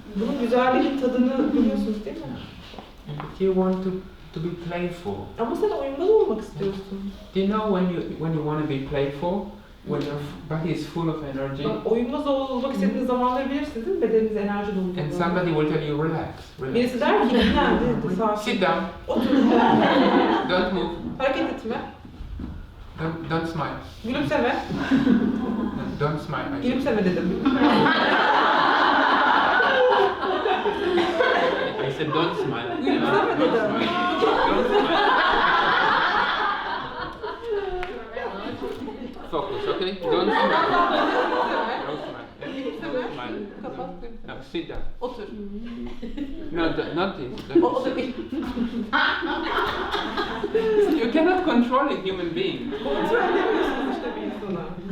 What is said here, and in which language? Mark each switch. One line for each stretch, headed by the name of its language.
Turkish: Bunun güzelliğinin tadını biliyorsunuz değil mi?
English: But you want to be playful.
Turkish: Ama sen oyunbaz olmak istiyorsun.
English: Do you know when you want to be playful? When your body is full of energy,
Turkish: Bak, oyunbaz olmak istediğiniz zamanları bilirsiniz değil mi? Bedeniniz enerji dolu.
English: and somebody will tell you, relax,
Turkish: Birisi
English: relax.
Turkish: der ki dinlen, sakin.
English: Sit down,
Turkish: Otur.
English: don't move,
Turkish: Hareket etme.
English: don't smile.
Turkish: Gülümseme.
English: No, don't smile. I said.
Turkish: Gülümseme dedim.
English: I said don't smile.
Turkish: Gülümseme
English: Don't
Turkish: dedim.
English: smile. Don't smile. Focus, okay? Don't smile. Don't smile. Yeah? Don't smile.
Turkish: Kapat.
English: No, sit down.
Turkish: Otur.
English: No, not this.
Turkish: O da değil.
English: You cannot control a human being.
Turkish: Kontrol edemiyorsunuz işte bir insana.